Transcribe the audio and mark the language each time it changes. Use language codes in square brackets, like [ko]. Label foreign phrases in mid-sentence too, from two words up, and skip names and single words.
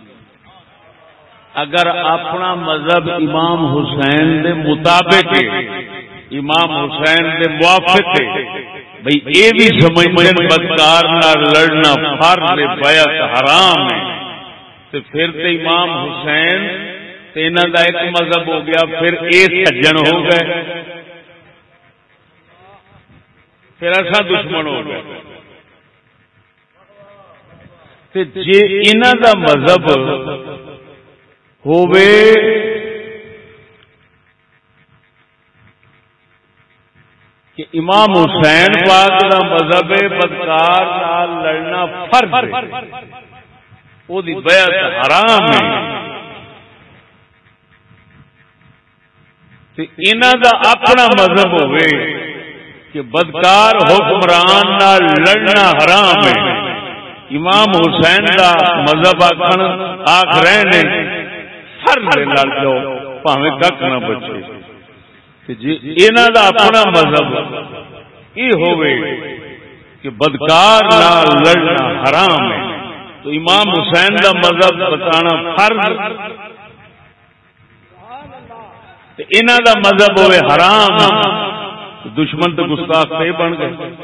[pa] اگر اپنا مذہب امام حسین دے مطابق ہے، امام حسین دے موافق ہے، بھئی اے بھی سمجھتے بدکار نہ لڑنا فرض بیعت حرام ہے، تو پھر تے امام حسین تے انہاں دا ایک مذہب ہو گیا، پھر اے سجن ہو گئے، پھر ایسا دشمن ہو گئے۔ تے جے انہاں دا مذہب ہووے کہ امام حسین پاک دا مذہب بدکار نال لڑنا فرض ہے، او دی بیعت حرام ہے، تے انہاں دا اپنا مذہب ہووے کہ بدکار حکمران نال لڑنا حرام ہے، امام حسین دا مذہب آکھ رہے نے فرض لڑ جاؤ پاویں کک نہ بچے، جی انہاں دا اپنا مذہب یہ ہوئے کہ بدکار نال لڑنا حرام ہے، تو امام حسین دا مذہب بتانا فرض، انہاں دا مذہب ہوئے حرام، دشمن تو گستاخ تے بن گئے۔